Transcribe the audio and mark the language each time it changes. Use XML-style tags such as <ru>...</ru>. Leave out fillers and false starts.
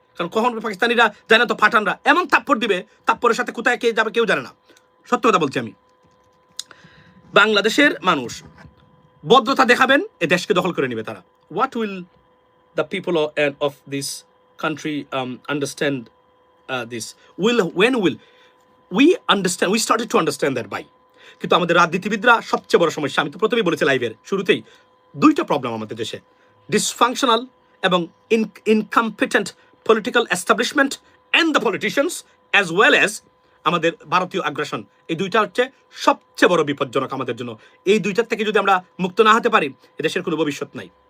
<bn>কারণ কখন পাকিস্তানিরা জানে তো ফাটানরা এমন থাপ্পড় দিবে, থাপ্পড়ের সাথে কোথায় কে যাবে কেউ জানে না। সত্য কথা বলছি আমি। বাংলাদেশের মানুষ ভদ্রতা দেখাবেন, এ দেশকে দখল করে নিবে তারা।</bn> <en>What will the people of this country understand this? when will we understand? We started to understand that by.</en> <bn>কিন্তু আমাদের রাজনীতিবিদরা সবচেয়ে বড় সমস্যা, আমি তো প্রথমেই বলেছি লাইভের শুরুতেই, 2টা প্রবলেম আমাদের দেশে: ডিসফাংশনাল এবং</bn> <en>incompetent political establishment and the politicians, as well as</en> <bn>আমাদের ভারতীয় আগ্রাসন। এই 2টা হচ্ছে সবচেয়ে বড় বিপজ্জনক আমাদের জন্য। এই 2টার থেকে যদি আমরা মুক্ত না হতে পারি, এদেশের কোনো ভবিষ্যৎ নাই।</bn>